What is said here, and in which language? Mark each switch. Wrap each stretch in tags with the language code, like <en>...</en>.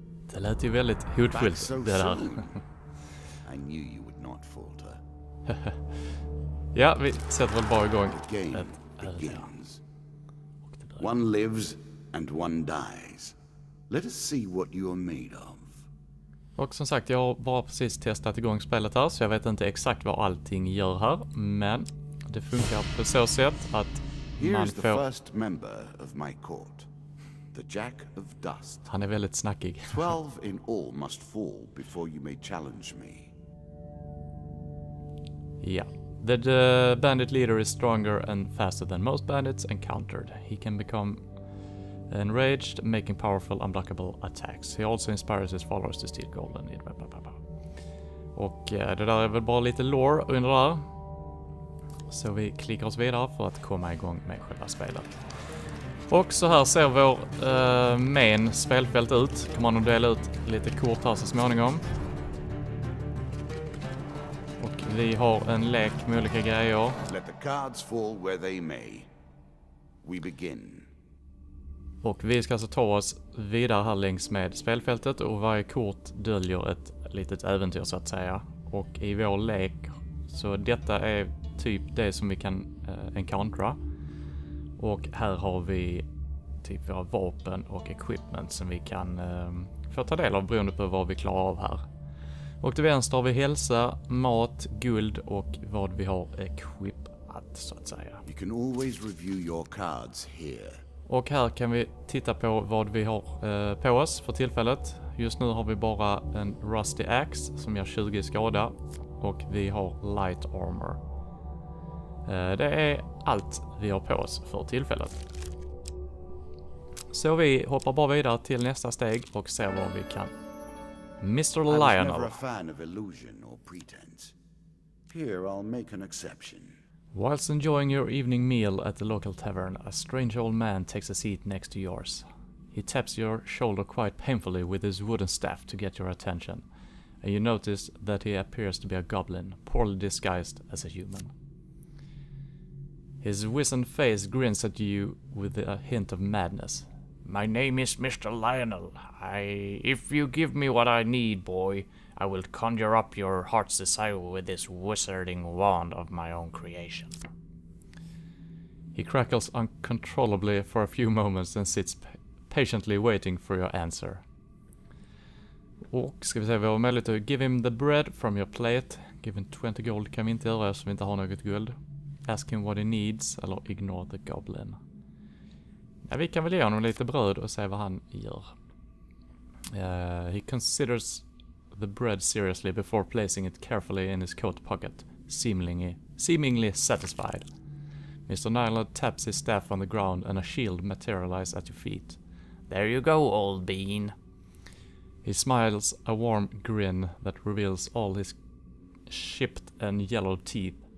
<sv>Det lät ju väldigt hotfullt det där.</sv> <en>I knew you would not falter.</en> <sv>Ja, vi sätter väl bara igång</sv> <en>The game begins. One lives and one dies. Let us see what you are made of.</en> <sv>Och som sagt, jag har bara precis testat igång spelet här, så jag vet inte exakt vad allting gör här, men det funkar på så sätt att man</sv> <en>Here's the</en> <sv>får...</sv> <en>first member of my court, the Jack of Dust.</en> <sv>Han är väldigt snackig.</sv> <en>12 in all must fall before you may challenge me.</en> <sv>Ja.</sv> <en>The bandit leader is stronger and faster than most bandits encountered. He can become enraged, making powerful, unblockable attacks. He also inspires his followers to steal gold and</en> <sv>Och det där är väl bara lite lore under där. Så vi klickar oss vidare för att komma igång med själva spelet. Och så här ser vår main spelfält ut. Kommer man att dela ut lite kort här så småningom. Och vi har en lek med olika grejer.</sv> <en>Let the cards fall where they may. We begin.</en> <sv>Och vi ska alltså ta oss vidare här längs med spelfältet, och varje kort döljer ett litet äventyr så att säga. Och i vår lek, så detta är typ det som vi kan encountera. Och här har vi typ våra vapen och equipment som vi kan få ta del av beroende på vad vi klarar av här. Och till vänster har vi hälsa, mat, guld och vad vi har equipat så att säga.</sv> <en>You can always review your cards here.</en> <sv>Och här kan vi titta på vad vi har på oss för tillfället. Just nu har vi bara en rusty axe som gör 20 skada. Och vi har light armor. Det är allt vi har på oss för tillfället. Så vi hoppar bara vidare till nästa steg och ser vad vi kan.</sv> <en>Mr. I was Lionel. never a fan of illusion or pretense. Here I'll make an exception. Whilst enjoying your evening meal at the local tavern, a strange old man takes a seat next to yours. He taps your shoulder quite painfully with his wooden staff to get your attention, and you notice that he appears to be a goblin, poorly disguised as a human. His wizened face grins at you with a hint of madness. My name is Mr. Lionel. If you give me what I need, boy, I will conjure up your heart's desire with this wizarding wand of my own creation. He crackles uncontrollably for a few moments and sits patiently waiting for your answer.</en> <sv>Och ska vi se, vi har möjlighet att</sv> <en>give him the bread from your plate. Give him 20 gold</en> <sv>kan vi inte göra så vi inte har något guld.</sv> <en>Ask him what he needs, eller ignore the goblin.</en> <sv>Ja, vi kan väl ge honom lite bröd och se vad han gör.</sv> <en>He considers the bread seriously before placing it carefully in his coat pocket, seemingly satisfied. Mr. Nyland taps his staff on the ground and a shield materializes at your feet. There you go, old bean. He smiles a warm grin that reveals all his chipped and yellow teeth.</en>